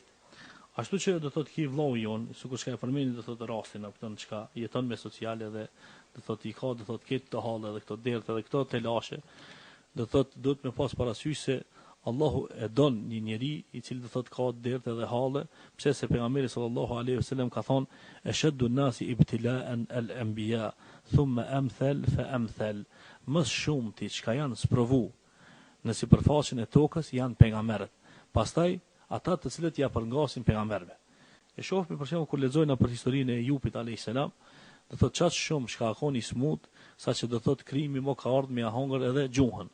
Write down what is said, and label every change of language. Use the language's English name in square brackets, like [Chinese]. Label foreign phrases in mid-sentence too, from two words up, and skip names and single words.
[Albanian] Ashtu që do thotë ki vllau jon, sikur çka e përmendin do thotë rastin apo ton çka jeton me sociale dhe do thotë i ka do thotë këtë të hallë dhe këto derë dhe këto telashe, do thotë duhet me pas parasysh se Allahu e don një njeri i cili do thotë ka derë dhe hallë, pse se pejgamberi [Arabic] صلى الله عليه وسلم [Albanian] ka thonë [Arabic] أشد الناس ابتلاء الأنبياء ثم أمثل فأمثل. [Albanian] Më shumë ti çka janë sprovu në sipërfaqen e tokës janë pejgamberët. Pastaj ata të cilët ja përngasin pejgamberëve. E shohim për shembull kur lexojna për historinë e Jupit [Arabic] عليه السلام, [Albanian] do thotë çaq shumë shkakoni smut, saqë do thotë krimi mo ka ardhur me ja hongër edhe gjuhën.